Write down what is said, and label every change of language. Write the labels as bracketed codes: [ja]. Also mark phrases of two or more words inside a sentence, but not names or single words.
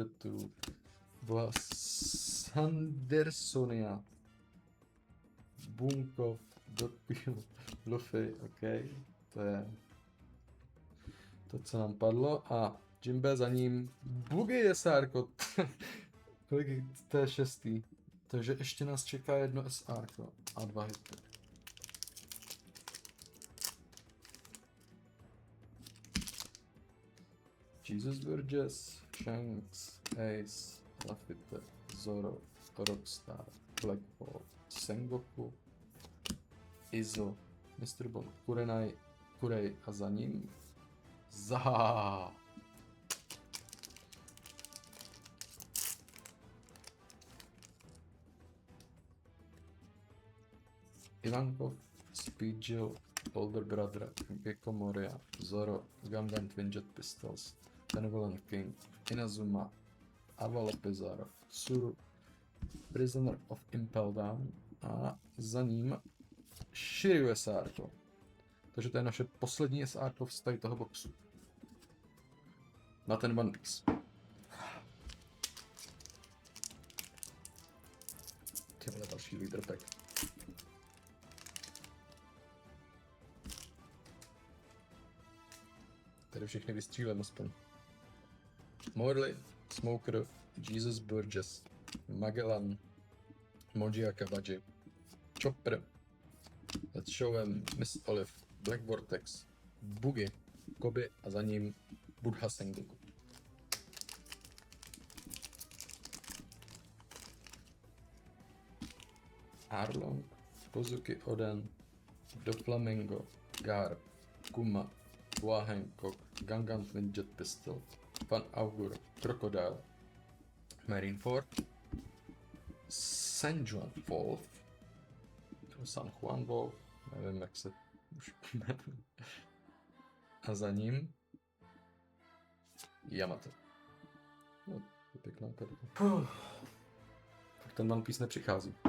[cs] 2, Boa Sandersonia, Bunkov, Dokpil, Luffy, OK, to je to, co nám padlo. A Jimbe za ním, Boogie SR, kolik to je 6. Takže ještě nás čeká jedno SR a 2 hity. Jesus Burgess, Shanks, Ace, Lafitte, Zoro, Rockstar, Blackball, Sengoku, Izo, Mr. Bond, Kurei a za ním Zaha. Ivankov, Speedjill, Older Brother, Gecko Moria, Zoro, Gundam Twin Jet Pistols, Benevolent King, Inazuma, Avala Pizarro, Tsuru, Prisoner of Impel Down a za ním Shiryu SR. Takže to je naše poslední SR z tady toho boxu. Na ten One Piece. Tyhle další [en] leader pack. [cs] Tady všechny vystřílem aspoň. Morley, Smoker, Jesus Burgess, Magellan, Moji Akabaji, Chopper, Let's Show 'em, Miss Olive, Black Vortex, Boogie, Kobe a za ním Buddha Sengoku. Arlong, Kozuki Oden, Do Flamingo, Garb, Kuma, Boa Hancock, Gundam Twin Jet Pistol, Pan Augur, Crocodile, Marineford, San Juan Wolf, San Juan Wolf, nevím jak se už jmenuje, a za ním Yamato. No, to je pěkná karta. Tak ten One Piece nepřichází.